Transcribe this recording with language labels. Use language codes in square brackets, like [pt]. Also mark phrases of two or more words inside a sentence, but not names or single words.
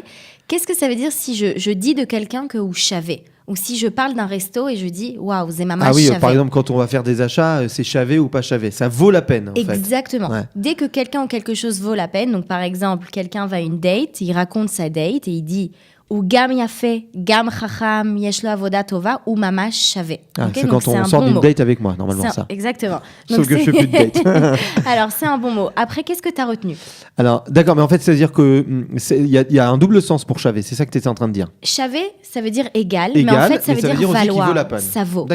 [fr] Qu'est-ce que ça veut dire si je dis de quelqu'un que [he] הוא שווה? [fr] Ou si je parle d'un resto et je dis waouh, c'est maman Ah oui, Shavé. par exemple, quand on va faire des achats, c'est chavé ou pas chavé. Ça vaut la peine, en fait. Exactement. Ouais. Dès que quelqu'un ou quelque chose vaut la peine, donc par exemple, quelqu'un va à une date, il raconte sa date et il dit [he] הוא גם יפה גם חכם יש לו עבודה טובה הוא ממש שווה. [fr] Ah, Ok, c'est donc quand on un sort bon d'une mot. date avec moi, normalement, C'est un- ça. Exactement. Sauf Donc, que je fais plus de date. Alors, c'est un bon mot. Après, qu'est-ce que tu as retenu? Alors, d'accord, mais en fait, c'est-à-dire que il y a un double sens pour chavé. C'est ça que tu étais en train de dire. Chavé, ça veut dire égal, Égal, mais en fait, ça mais veut dire aussi qu'il valoir. vaut la peine. Ça vaut.